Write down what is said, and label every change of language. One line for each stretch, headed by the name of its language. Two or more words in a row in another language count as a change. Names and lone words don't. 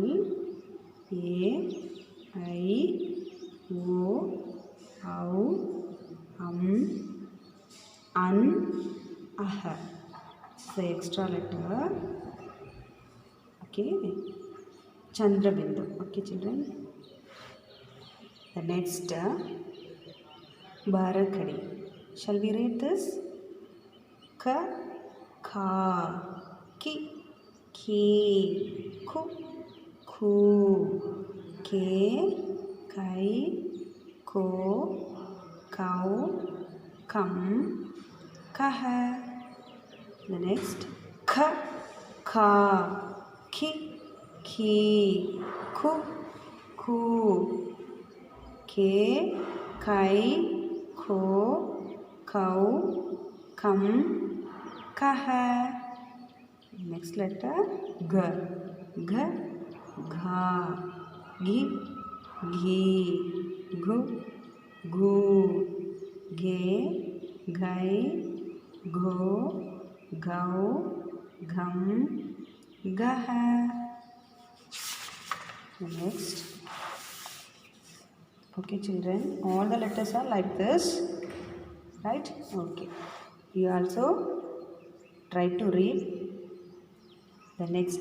Hindi: A, I, o, au, an, aha.
English: The extra letter. Okay, Chandra Bindu. Okay children. The next Barakadi. Shall we read this?
Hindi: Ka, ka, ki, ku, khu, ke, kai, ko, kau, kam, kah.
English: The next kha, kha,
Hindi: ki, ki, khu, khu, ke, kai, ko, kau, kam, kah.
English: Next letter g, g, gha,
Hindi: gi, ghi, gu, gu, ge, gai, go, gau, gum, gah.
English: Next. Okay children, all the letters are like this, right? Okay, you also try to read the next.